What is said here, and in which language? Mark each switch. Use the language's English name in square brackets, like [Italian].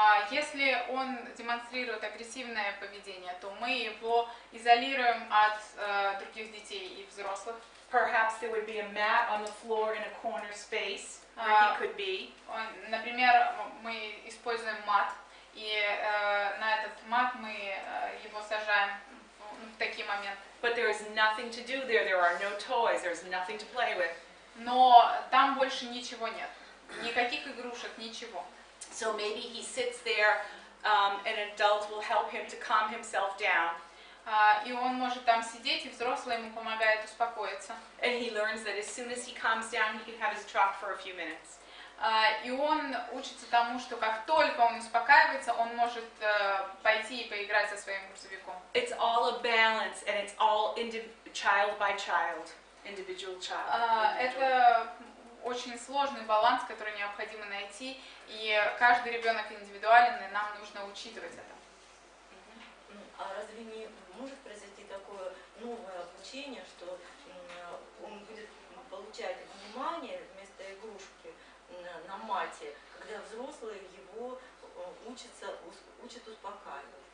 [Russian] Если он демонстрирует агрессивное поведение, то мы его изолируем от других детей и взрослых. [English] Perhaps there would be a mat on the floor in a corner space where he could be. [Russian] Например, мы используем мат, и на этот мат мы его сажаем в такие моменты. [English] But there is nothing to do there. There are no toys. There's nothing to play with. [Russian] Но там больше ничего нет, никаких игрушек, ничего. [English] So maybe he sits there, an adult will help him to calm himself down. [Russian] И он может там сидеть, и взрослый ему помогает успокоиться. [English] And he learns that as soon as he calms down, he can have his truck for a few minutes. [Russian] И он учится тому, что как только он успокаивается, он может пойти и поиграть со своим грузовиком. [English] It's all a balance, and it's all child by child, individual child. [Russian] Это очень сложный баланс, который необходимо найти, и каждый ребенок индивидуален, и нам нужно учитывать это. А разве не может произойти такое новое обучение, что он будет получать внимание вместо игрушки на мате, когда взрослые его учат успокаивать?